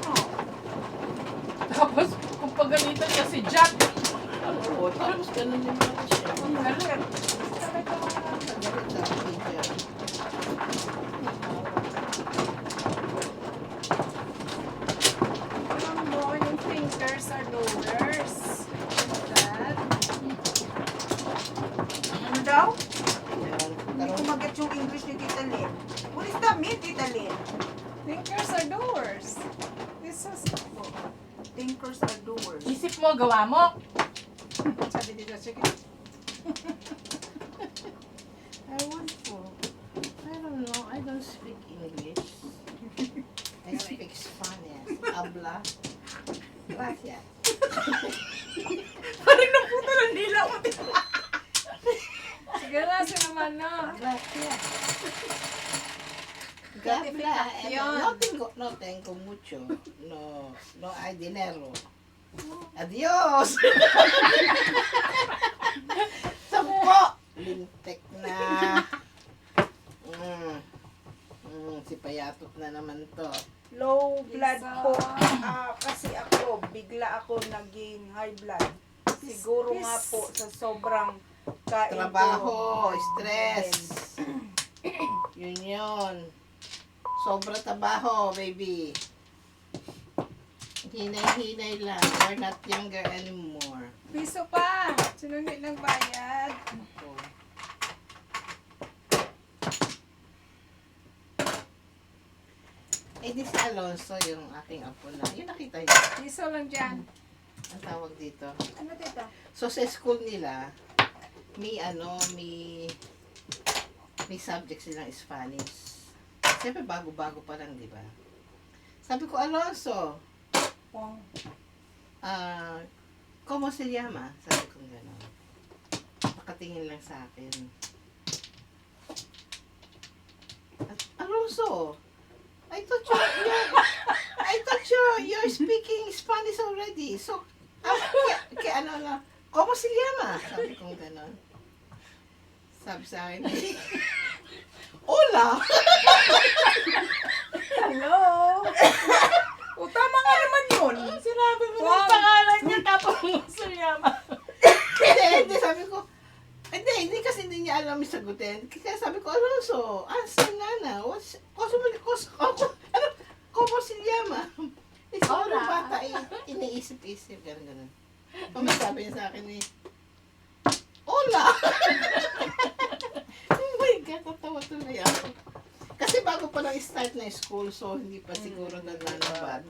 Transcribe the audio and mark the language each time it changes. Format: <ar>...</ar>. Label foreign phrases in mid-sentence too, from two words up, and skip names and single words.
<tl>Tapos, kung pagalitan niya si Jack, Oo, tapos ganun din naman siya. ang galit. Galit sa teacher.</tl> <en>Ang morning thinkers are doers. That.</en> <tl>Ano daw? Ayan. Hindi ko mag-get yung English ni Tita Lynn.</tl> <en>What is that mean, Tita Lynn? Thinkers are doers. This is Thinkers are doers.</en> <tl>Isip mo, gawa mo. sabi dito, sige.</tl> <en>I want to. I don't know. I don't speak English. I speak Spanish.</en> <es>Habla. Gracias.</es> <tl>Parang naputo ng dila ko. Sige na, sinaman na.</tl> <es>Gracias. Gabla. No tengo mucho. No hay dinero. Adios!</es> <tl>Sampo! Lintek na. Si Payatot na naman to.</tl> <en>Low blood</en> <tl>Isa. po. Kasi ako, bigla ako naging</tl> <en>high blood.</en> <tl>Siguro nga po sa sobrang kain ko. Trabaho, stress. Yun. Sobra trabaho, baby. Hinay-hinay lang.</tl> <en>We're not younger anymore.</en> <tl>Piso pa. Sino hindi nagbayad? Oh. Eh, di si Alonso, yung aking apo na. Yung nakita niyo. Piso lang dyan. Ang tawag dito. Ano tita? So, sa school nila, may subject silang Spanish. Siyempre, bago-bago pa lang, di ba? Sabi ko, Alonso, Wow.</tl> <es>¿cómo se llama?</es> <tl>Sabi ko gano'n. Nakatingin lang sa akin. At, Alonso,</tl> <en>I thought you're speaking Spanish already.</en> <tl>So,</tl> <es>¿cómo se llama?</es> <tl>Sabi ko gano'n. Sabi sa akin, hola! Hello? O tama nga naman yun. Sinabi mo Wow. ng pangalan niya tapos Musayama. Hindi, sabi ko, hindi kasi hindi niya alam yung sagutin. Kaya sabi ko, Alonso, answer na.</tl> <es>¿Cómo se llama?</es> <tl>Siguro Hola. bata, iniisip-isip, gano'n. Pamay sabi niya sa akin hola!</tl> <en>Oh my God,</en> <tl>tatawa tuloy ako. Kasi bago pa lang start na school, so hindi pa siguro tanda ng bata.</tl>